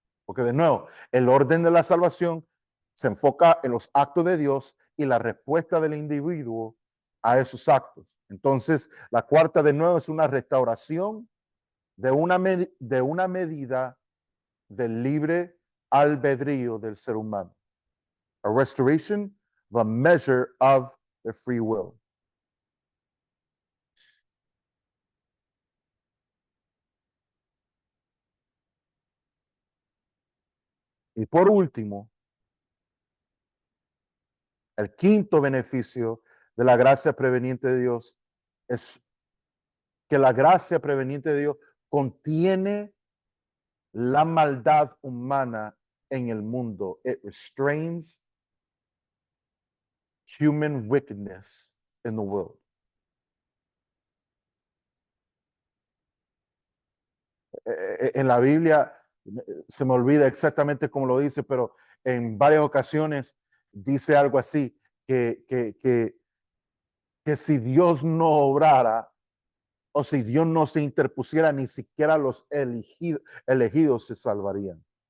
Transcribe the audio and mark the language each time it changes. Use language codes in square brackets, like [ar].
[es] Porque de nuevo, el orden de la salvación se enfoca en los actos de Dios y la respuesta del individuo a esos actos. Entonces, la cuarta de nuevo es una restauración de una medida del libre albedrío del ser humano. [en] A restoration of a measure of the free will. [es] Y por último, el quinto beneficio de la gracia preveniente de Dios es que la gracia preveniente de Dios contiene la maldad humana en el mundo. [en] It restrains human wickedness in the world. [es] En la Biblia, se me olvida exactamente cómo lo dice, pero en varias ocasiones dice algo así, que si Dios no obrara o si Dios no se interpusiera, ni siquiera los elegidos se salvarían.